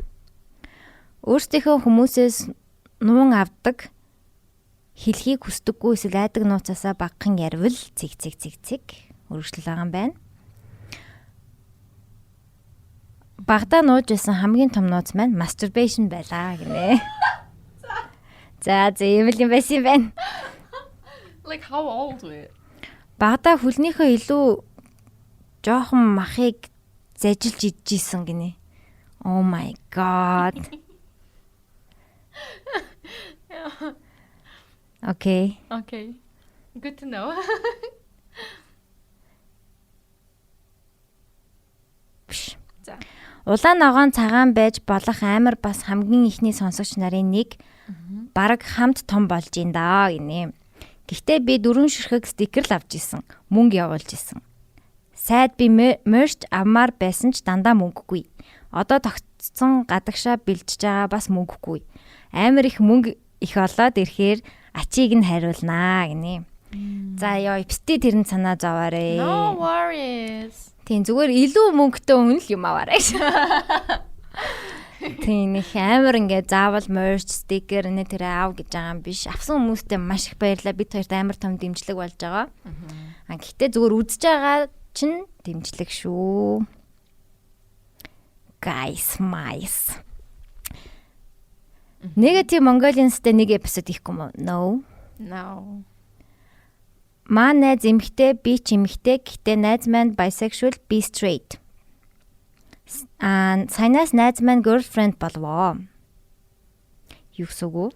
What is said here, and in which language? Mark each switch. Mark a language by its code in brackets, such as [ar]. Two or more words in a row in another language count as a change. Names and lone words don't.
[mn] Өөрсдийнхөө хүмүүсээс нуун авдаг хэлхийг хүсдэггүй эсвэл айдаг нууцаасаа багахан ярвал цэг өргөжлөл байгаа юм байна. Багада нууж байсан хамгийн том нууц маань masturbation байлаа гинэ. За зэвэл юм байсан юм байна. [en] Like how old were you? [mn] Багада хүлнийхөө илүү жоохон махыг зажилж идчихсэн гинэ. [en] Oh my god. Okay. Good to know. [mn] За. Улаан ногоон цагаан байж болох амар бас хамгийн ихний сонсогч нарын нэг бараг хамт том болж ин даа гинэ. Гэхдээ би 4 ширхэг стикер л авч исэн. Мөнгө явуулж исэн. Сайд би мерч авмаар байсан ч дандаа мөнгөгүй. Одоо тогтцсон гадагшаа бэлжиж байгаа бас мөнгөгүй. Амар их мөнгө их олоод ирэхээр ачийг нь хариулнаа гинэ. За ёо псти тэрэн санаа зовоорой. [en] No worries. [mn] Тийм зүгээр илүү мөнгөтэй хүн л юм аваарай. Тийм их амар ингээд заавал [en] merch sticker [mn] нэ тэр аав гэж байгаа юм биш. Авсан хүмүүстээ маш их баярлалаа. Бид хоёрт амар том дэмжлэг болж байгаа. Гэхдээ зүгээр үзэж байгаа чинь дэмжлэг шүү. Guys, mice. Negative Mongolians-тэй нэг эпизод хийхгүй юм уу? No. Маа найз эмэгтэй, би ч эмэгтэй. Гэхдээ найз маань bisexual, би straight. Сайнаас найз маань girlfriend болвоо. Юу гэсэн үг?